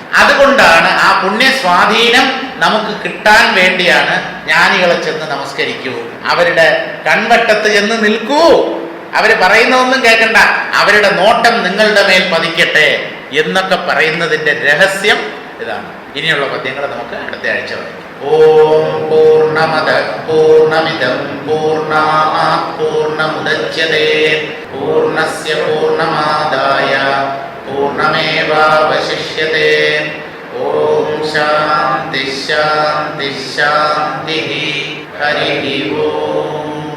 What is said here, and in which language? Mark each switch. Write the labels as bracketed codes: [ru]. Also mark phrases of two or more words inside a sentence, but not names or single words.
[ml] അതുകൊണ്ടാണ് ആ പുണ്യസ്വാധീനം നമുക്ക് കിട്ടാൻ വേണ്ടിയാണ് ജ്ഞാനികളെ ചെന്ന് നമസ്കരിക്കൂ, അവരുടെ കൺവട്ടത്ത് ചെന്ന് നിൽക്കൂ, അവർ പറയുന്നതൊന്നും കേൾക്കണ്ട, അവരുടെ നോട്ടം നിങ്ങളുടെ മേൽ പതിക്കട്ടെ എന്നൊക്കെ പറയുന്നതിൻ്റെ രഹസ്യം ഇതാണ്. ഇനിയുള്ള പദ്യങ്ങൾ നമുക്ക് അടുത്ത ആഴ്ച വായിക്കാം. [sa] ഓം പൂർണ്ണമദ പൂർണ്ണമിദം പൂർണ്ണാത് പൂർണ്ണമുദച്യതേ പൂർണ്ണസ്യ പൂർണ്ണമാദായ പൂർണ്ണമേവാവശിഷ്യതേ. ഓം ശാന്തി ശാന്തി ശാന്തി. ഹരി ഓം.